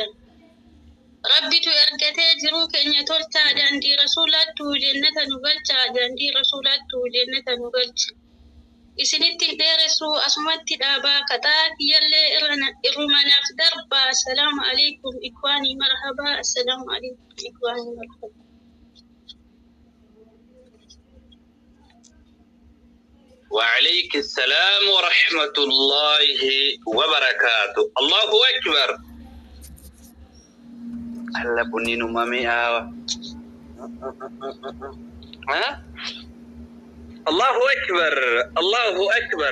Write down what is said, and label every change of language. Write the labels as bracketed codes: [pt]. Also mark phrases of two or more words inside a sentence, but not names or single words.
[om] Rabbitu ergatee jiruu keenya tolchaa daandii rasuulaattu jennata nu galchaa daandii rasuulaattu jennata nu galcha. Isinitti dheeressu asumatti dhaabaa kataa kiyyallee irrumanaaf darbaa. [ar] السلام عليكم إخواني مرحبا. السلام عليكم إخواني مرحبا. وعليك السلام ورحمة الله وبركاته. الله أكبر. هلا بنين مامي ها الله أكبر الله أكبر.